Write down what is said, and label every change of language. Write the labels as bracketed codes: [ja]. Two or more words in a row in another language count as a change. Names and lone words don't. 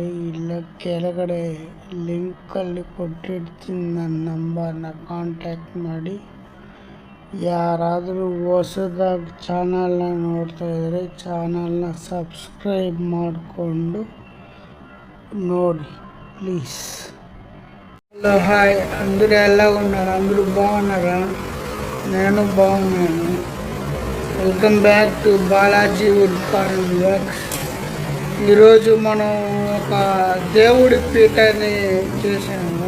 [kn] ಇಲ್ಲ ಕೆಳಗಡೆ ಲಿಂಕಲ್ಲಿ ಕೊಟ್ಟಿರ್ತೀನಿ, ನನ್ನ ನಂಬರ್ನ ಕಾಂಟ್ಯಾಕ್ಟ್ ಮಾಡಿ. ಯಾರಾದರೂ ಹೊಸದಾಗಿ ಚಾನಲ್ನ ನೋಡ್ತಾಯಿದ್ರೆ ಚಾನಲ್ನ ಸಬ್ಸ್ಕ್ರೈಬ್ ಮಾಡಿಕೊಂಡು ನೋಡಿ ప్లీజ్. [te] హలో హాయ్, అందరూ ఎలా ఉన్నారు? అందరూ బాగున్నారా? నేను బాగున్నాను. [en] welcome back to Balaji Wood Carving Works. [te] ఈరోజు మనం ఒక దేవుడి పీఠాన్ని చేసాము.